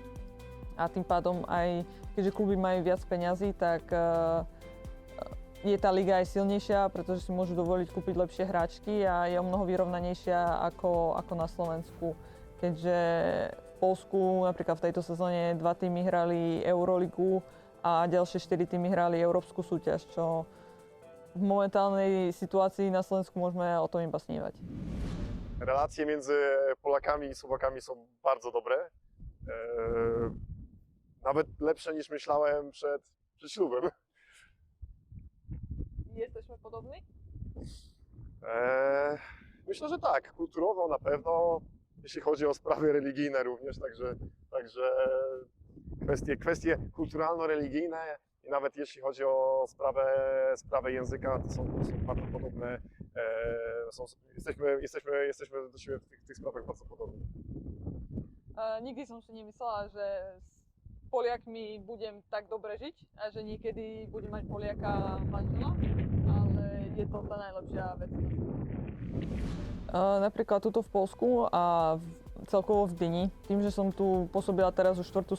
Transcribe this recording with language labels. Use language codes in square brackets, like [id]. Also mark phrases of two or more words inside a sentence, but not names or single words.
[sk] A tým pádom aj, keďže kluby majú viac peňazí, tak je tá liga aj silnejšia, pretože si môžu dovoliť kúpiť lepšie hráčky a je o mnoho vyrovnanejšia ako na Slovensku. Keďže v Poľsku napríklad v tejto sezóne 2 týmy hrali Euroligu a ďalšie 4 týmy hrali Európsku súťaž, čo v momentálnej situácii na Slovensku môžeme o tom iba snívať. [pl] Relacje między Polakami i Słowakami są bardzo dobre. Nawet lepsze niż myślałem przed ślubem. Jesteśmy podobni? Myślę, że tak. Kulturowo na pewno, jeśli chodzi o sprawy religijne również, także kwestie kulturalno-religijne i nawet jeśli chodzi o sprawę języka, to są bardzo podobne. Jesteśmy do siebie w tych sprawach bardzo podobni. [sk] Nikdy som si nemyslela, že s Poliakmi budem tak dobre žiť a že niekedy budem mať Poliaka manžela, ale je to tá najlepšia vec na svete. Napríklad tuto v Poľsku a celkovo v Gdyni, tým, že som tu pôsobila teraz už 4.